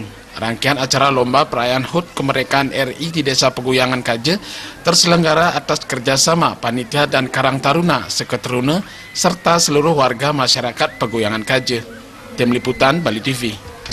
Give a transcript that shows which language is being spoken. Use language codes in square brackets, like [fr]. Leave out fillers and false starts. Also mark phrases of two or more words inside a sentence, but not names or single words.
[id] Rangkaian acara lomba perayaan HUT Kemerdekaan RI di Desa Peguyangan Kaja terselenggara atas kerjasama Panitia dan Karang Taruna, Seketeruna, serta seluruh warga masyarakat Peguyangan Kaja. Tim Liputan Bali TV.